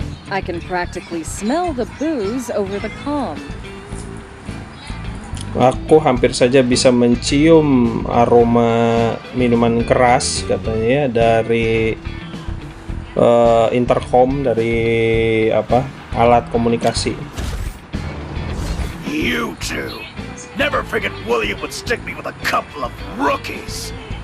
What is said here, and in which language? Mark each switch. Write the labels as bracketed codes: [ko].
[en] I can practically smell the booze over the comm. [id] Aku hampir saja bisa mencium aroma minuman keras katanya ya, dari intercom, dari apa, alat komunikasi. [en] You two. Never forget William would stick me with a couple of rookies.